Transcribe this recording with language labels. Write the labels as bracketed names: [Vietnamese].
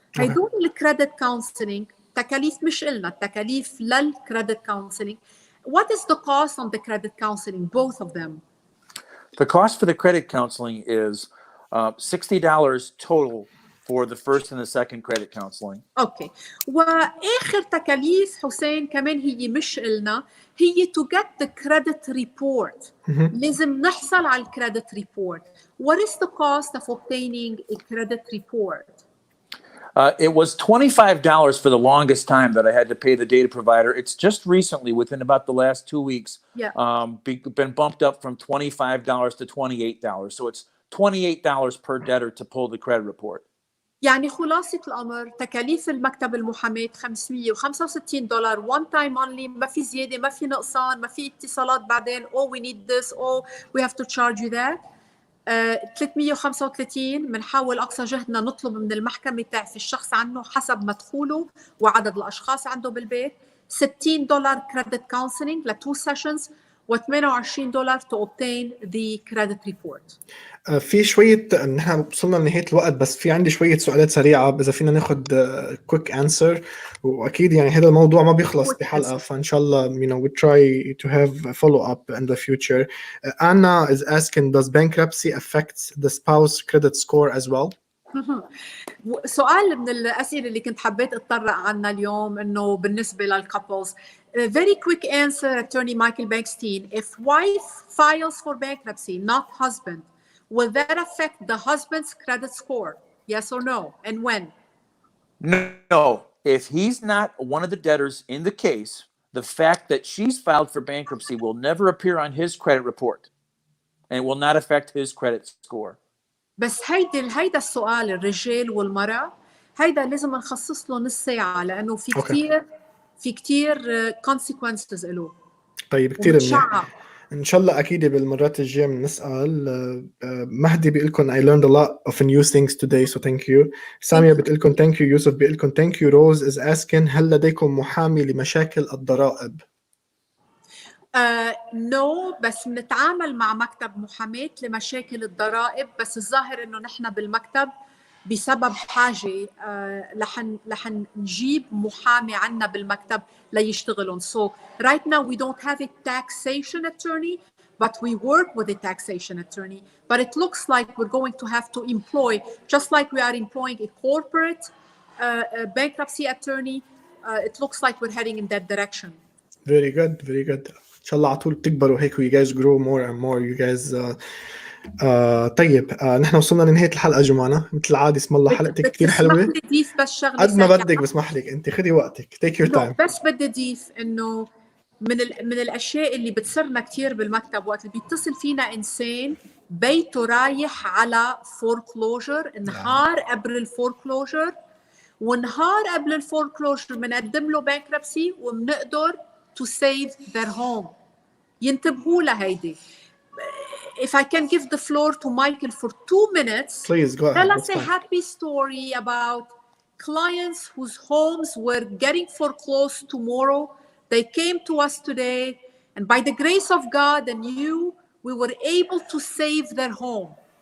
[Arabic] هيدول الكريدت كونسلنج تكاليف مش إلنا، التكاليف للكريدت كونسلنج. [English] What is the cost on the credit counseling, both of them? The cost for the credit counseling is $60 total for the first and the second credit counseling. Okay. [Arabic] وآخر تكاليف حسين كمان هي مش إلنا، هي [English] to get the credit report. [Arabic] لازم نحصل على الكريدت report. [English] What is the cost of obtaining a credit report? It was $25 for the longest time that I had to pay the data provider. It's just recently, within about the last 2 weeks, been bumped up from $25 to $28. So it's $28 per debtor to pull the credit report. [Arabic] يعني خلاصة الأمر تكاليف المكتب المحاماة $565 [English] one time only، [Arabic] ما في زيادة، ما في نقصان، ما في اتصالات بعدين [English] oh we need this, oh we have to charge you that. [Arabic] 335 بنحاول أقصى جهدنا نطلب من المحكمة تعفي الشخص عنه حسب مدخوله وعدد الأشخاص عنده بالبيت. [English] $60 credit counseling ل 2 sessions، و$28 to obtain the credit report. [Arabic] في شوية، نحن وصلنا لنهاية الوقت، بس في عندي شوية سؤالات سريعة إذا فينا ناخد [English] quick answer. [Arabic] وأكيد يعني هذا الموضوع ما بيخلص بحلقة، فإن شاء الله [English] we try to have a follow-up in the future. Anna is asking, does bankruptcy affect the spouse credit score as well? [Arabic] سؤال من الأسئلة اللي كنت حبيت أتطرق عنها اليوم إنه بالنسبة للcouples. [English] Very quick answer, Attorney Michael Bnekstein. If wife files for bankruptcy, not husband, will that affect the husband's credit score? Yes or no? And when? No. If he's not one of the debtors in the case, the fact that she's filed for bankruptcy will never appear on his credit report and will not affect his credit score. [Arabic] بس هيدا السؤال الرجال والمرأة هيدا لازم نخصص له نص ساعة، لأنه في كتير consequences له. طيب كتير منيح. إن شاء الله أكيد بالمرات الجاية بنسأل. [English] مهدي [Arabic] بيقولكم [English] I learned a lot of new things today, so thank you. [Arabic] سامية بتقولكم [English] thank you. [Arabic] يوسف بيقولكم thank you. [English] Rose is asking, [Arabic] هل لديكم محامي لمشاكل الضرائب؟ نو، بس بنتعامل مع مكتب محاماة لمشاكل الضرائب، بس الظاهر إنه نحن بالمكتب بسبب حاجة لحن نجيب محامي عنا بالمكتب ليشتغلون. [English] So right now we don't have a taxation attorney, but we work with a taxation attorney. But it looks like we're going to have to employ, just like we are employing a corporate bankruptcy attorney. It looks like we're heading in that direction. Very good, very good. [Arabic] إن شاء الله على طول بتكبروا هيك. [English] You guys grow more and more. You guys. [Arabic] طيب نحن وصلنا لنهاية الحلقة جمانة، مثل العادة. اسم الله حلقتك كتير حلوة. ضيف بس شغلة قد ما بدك بسمح لك، انت خدي وقتك. [English] take your time. [Arabic] بس بدي ضيف انه من الاشياء اللي بتصيرنا كتير بالمكتب وقت اللي بيتصل فينا انسان بيته رايح على foreclosure نهار قبل الفوركلوجر، ونهار قبل الفوركلوجر بنقدم له bankruptcy وبنقدر [English] to save their home. [Arabic] ينتبهوا لهيدي. [English] If I can give the floor to Michael for 2 minutes, please go ahead. Tell us a happy story about clients whose homes were getting foreclosed tomorrow. They came to us today, and by the grace of God and you, we were able to save their home.